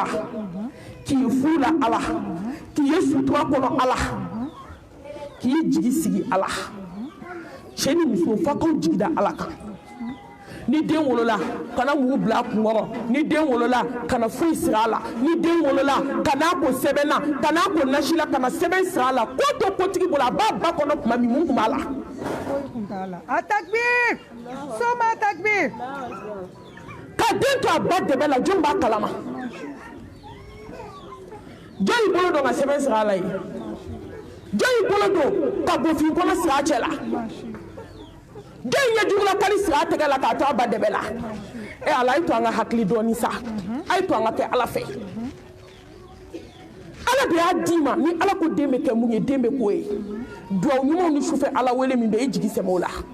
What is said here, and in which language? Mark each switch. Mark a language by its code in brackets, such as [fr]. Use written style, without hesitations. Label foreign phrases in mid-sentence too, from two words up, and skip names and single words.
[bm] k'i furu la Ala k'i ye sutura kɔnɔ Ala k'i jigi sigi Ala cɛ ni muso f'a k'aw jigi da Ala kan ni den wolola kana mugu bila a kunkɔrɔ ni den wolola kana foyi siri a la ni den wolola kana ko sɛbɛn na kana ko nasi la kana sɛbɛn siri a la ko to kotigi bolo a b'a ba kɔnɔ tuma min mun tun b'a la [ar] التكبير ثم التكبير [bm] ka den to a ba dɛbɛ la jɔn b'a kalama jɔn y'i bolo don ka sɛbɛn siri a la ye jɔn y'i bolo don ka bofin kɔnɔ siri a cɛ la jɔn ye jugula kari siri a tɛgɛ la k'a to a ba dɛbɛ la Ala a ye to an ka hakili dɔɔni sa a ye to an ka kɛ Ala fɛ Ala de y'a d'i ma ni Ala ko den bɛ kɛ mun ye den bɛ k'o ye duwawu ɲumanw ni sufɛ Ala wele min bɛ i jigi sɛmɛ o la